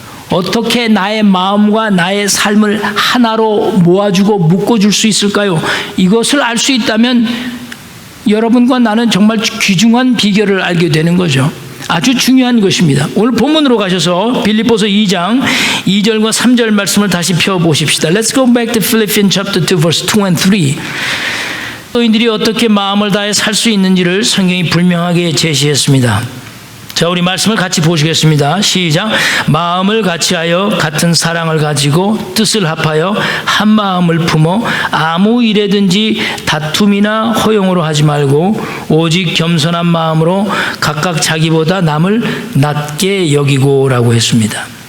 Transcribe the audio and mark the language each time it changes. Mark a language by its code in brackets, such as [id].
[ko] 어떻게 나의 마음과 나의 삶을 하나로 모아주고 묶어줄 수 있을까요? 이것을 알 수 있다면 여러분과 나는 정말 귀중한 비결을 알게 되는 거죠. 아주 중요한 것입니다. 오늘 본문으로 가셔서 빌립보서 2장 2절과 3절 말씀을 다시 펴보십시다. [en] Let's go back to Philippians chapter 2 verse 2 and 3. [ko] 그리스도인들이 어떻게 마음을 다해 살 수 있는지를 성경이 분명하게 제시했습니다. 자, 우리 말씀을 같이 보시겠습니다. 시작. 마음을 같이하여 같은 사랑을 가지고 뜻을 합하여 한 마음을 품어 아무 일에든지 다툼이나 허용으로 하지 말고 오직 겸손한 마음으로 각각 자기보다 남을 낮게 여기고라고 했습니다.